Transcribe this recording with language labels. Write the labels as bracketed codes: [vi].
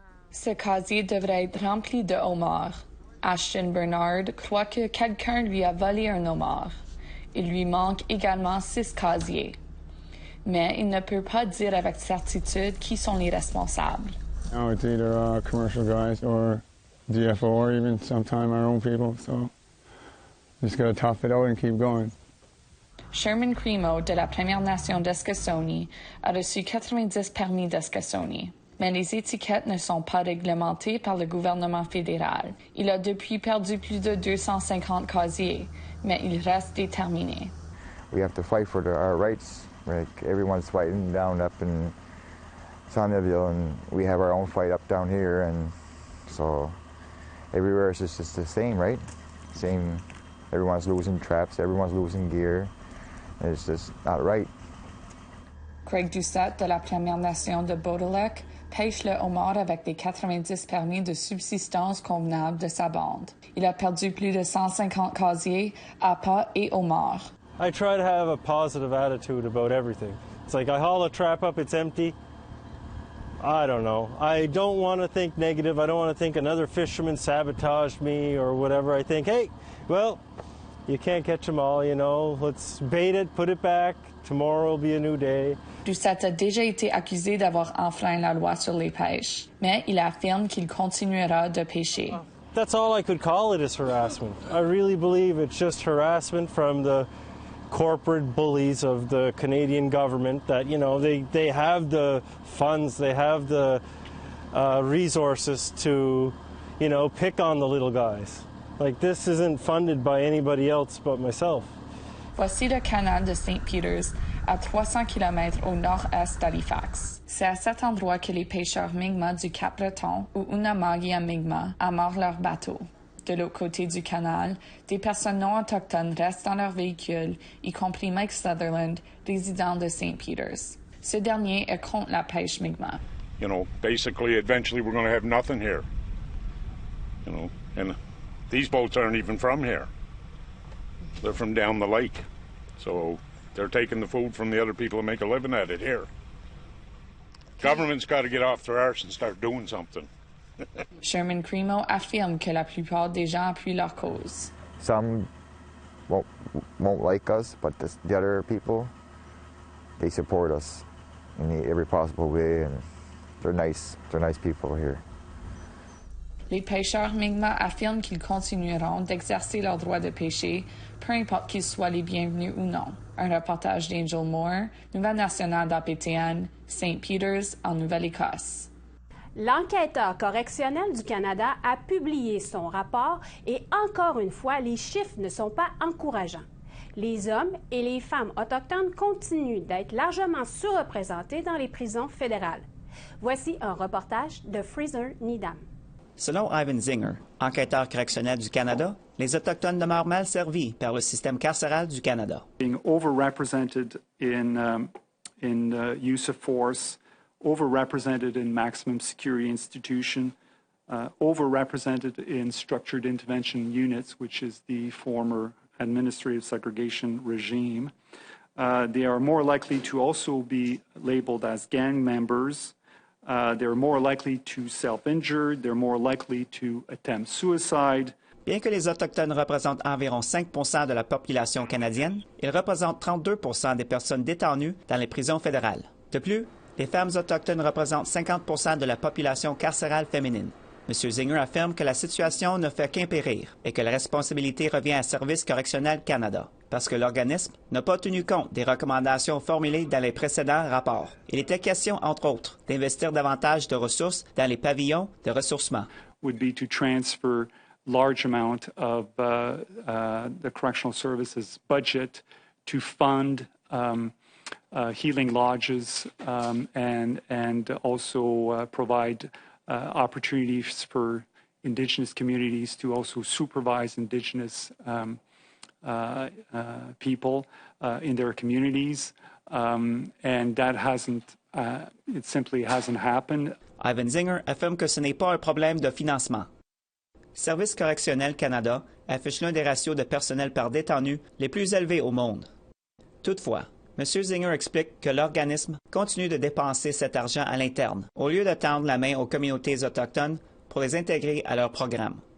[fr] Ce casier devrait être rempli de homards. Ashton Bernard croit que quelqu'un lui a volé un homard. Il lui manque également 6 casiers. Mais il ne peut pas dire avec certitude qui sont les responsables. [en] No, it's either commercial guys or DFO or even sometimes our own people, so just gotta tough it out and keep going. [fr] Sherman Cremo de la Première Nation d'Eskasoni a reçu 90 permis d'Eskasoni. Mais les étiquettes ne sont pas réglementées par le gouvernement fédéral. Il a depuis perdu plus de 250 casiers, mais il reste déterminé. [en] We have to fight for our rights. Like everyone's fighting down up in Sauniaville, and we have our own fight up down here, and so everywhere it's just the same, right? Same. Everyone's losing traps, everyone's losing gear. It's just not right. [fr] Craig Doucette de la Première Nation de Bodelec pêche le homard avec les 90 permis de subsistance convenables de sa bande. Il a perdu plus de 150 casiers, appâts et homards. [en] I try to have a positive attitude about everything. It's like I haul a trap up, it's empty. I don't know. I don't want to think negative. I don't want to think another fisherman sabotaged me or whatever. I think, hey, well, you can't catch them all, you know. Let's bait it, put it back. Tomorrow will be a new day. [fr] Doucette a déjà été accusé d'avoir enfreint la loi sur les pêches, mais il affirme qu'il continuera de pêcher. [en] That's all I could call it is harassment. I really believe it's just harassment from the corporate bullies of the Canadian government that, you know, they have the funds, they have the resources to, you know, pick on the little guys. Like, this isn't funded by anybody else but myself. [fr] Voici le canal de St. Peters, à 300 km au nord-est d'Halifax. C'est à cet endroit que les pêcheurs Mi'kmaq du Cap-Breton ou Unama'ki Mi'kmaq amarrent leurs bateaux. De l'autre côté du canal, des personnes non autochtones restent dans leurs véhicules, y compris Mike Sutherland, résident de St. Peter's. Ce dernier est contre la pêche Mi'kmaq. [en] You know, basically, eventually we're going to have nothing here. You know, and these boats aren't even from here. They're from down the lake. So they're taking the food from the other people and make a living at it here. Government's got to get off their arse and start doing something. [fr] Sherman Cremo affirme que la plupart des gens appuient leur cause. [en] Some won't like us, but the other people, they support us in every possible way, and they're nice people here. [fr] Les pêcheurs Mi'kmaq affirment qu'ils continueront d'exercer leur droit de pêcher, peu importe qu'ils soient les bienvenus ou non. Un reportage d'Angel Moore, Nouvelle nationale d'APTN, St. Peter's, en Nouvelle-Écosse. L'enquêteur correctionnel du Canada a publié son rapport et encore une fois, les chiffres ne sont pas encourageants. Les hommes et les femmes autochtones continuent d'être largement surreprésentés dans les prisons fédérales. Voici un reportage de Fraser Needham. Selon Ivan Zinger, enquêteur correctionnel du Canada, les Autochtones demeurent mal servis par le système carcéral du Canada. [en] Being overrepresented in use of force, overrepresented in maximum security institution, overrepresented in structured intervention units, which is the former administrative segregation regime. They are more likely to also be labeled as gang members. They're more likely to self-injure. They're more likely to attempt suicide. [fr] Bien que les Autochtones représentent environ 5 % de la population canadienne, ils représentent 32 % des personnes détenues dans les prisons fédérales. De plus, les femmes autochtones représentent 50 % de la population carcérale féminine. M. Zinger affirme que la situation ne fait qu'empérir et que la responsabilité revient à Service correctionnel Canada, parce que l'organisme n'a pas tenu compte des recommandations formulées dans les précédents rapports. Il était question, entre autres, d'investir davantage de ressources dans les pavillons de ressourcement. [en] Would be to transfer large amount of the Correctional Services budget to fund healing lodges and also provide opportunities for Indigenous communities to also supervise Indigenous people in their communities, and that it simply hasn't happened. [fr] Ivan Zinger affirme que ce n'est pas un problème de financement. Service correctionnel Canada affiche l'un des ratios de personnel par détenu les plus élevés au monde. Toutefois, M. Zinger explique que l'organisme continue de dépenser cet argent à l'interne, au lieu de tendre la main aux communautés autochtones pour les intégrer à leur programme.